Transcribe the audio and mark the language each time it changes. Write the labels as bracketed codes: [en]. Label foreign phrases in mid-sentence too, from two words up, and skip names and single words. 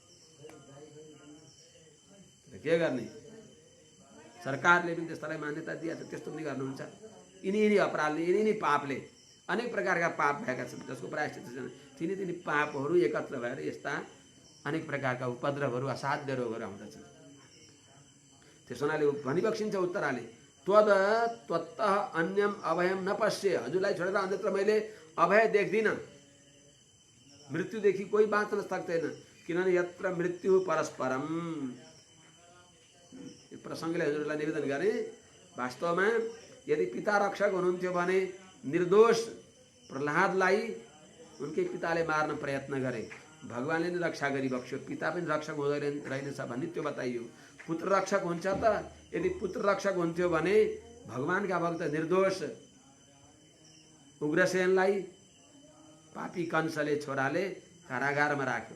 [ne] के गर्ने, सरकारले पनि त्यस्तोलाई मान्यता दिएको छ, त्यस्तो पनि गर्नुहुन्छ। यिनी अपराधले यिनी पापले अनेक प्रकारका पाप भएका छन् जसको प्रायश्चित्त छैन। तिनी पापहरू एकत्र भएर यस्ता अनेक प्रकारका उपद्रवहरू असाध्य रोगहरू आउँदछन्। त्यसो हुनाले भनिबक्सिन्छ उत्तराले, [sa] त्वत्तः अन्यम अभयम न पश्ये। [ne] हजुरलाई छोडेर अन्यत्र मैले अभय देख्दिनँ। मृत्युदेखि कोही बाँच्न सक्दैन, किनभने [sa] यत्र मृत्यु परस्परम। [ne] यो प्रसङ्गले हजुरलाई निवेदन गरेँ। वास्तवमा यदि पिता रक्षक हुनुहुन्थ्यो भने निर्दोष प्रहलादलाई उनकै पिताले मार्न प्रयत्न गरे, भगवानले नै रक्षा गरिबक्स्यो। पिता पनि रक्षक हुँदै रहेनछ भन्ने त्यो बताइयो। पुत्र रक्षक हुन्छ त, यदि पुत्र रक्षक हुन्थ्यो भने भगवानका भक्त निर्दोष उग्रसेनलाई पापी कंसले छोराले कारागारमा राख्यो।